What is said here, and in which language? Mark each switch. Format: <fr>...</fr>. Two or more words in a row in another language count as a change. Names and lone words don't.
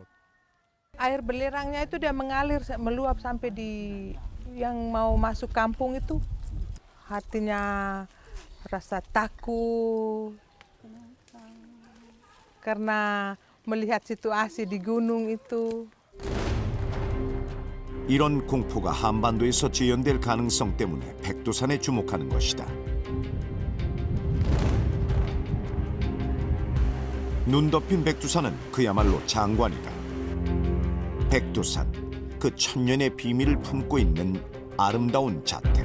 <id>Air belirangnya itu dia mengalir, meluap sampai di yang mau masuk kampung itu. Hatinya rasa takut karena melihat situasi di gunung itu.</id> <ko>이런 공포가 한반도에서 재현될 가능성 때문에 백두산에 주목하는 것이다. 눈 덮인 백두산은 그야말로 장관이다. 백두산, 그 천년의 비밀을 품고 있는 아름다운 자태.</ko>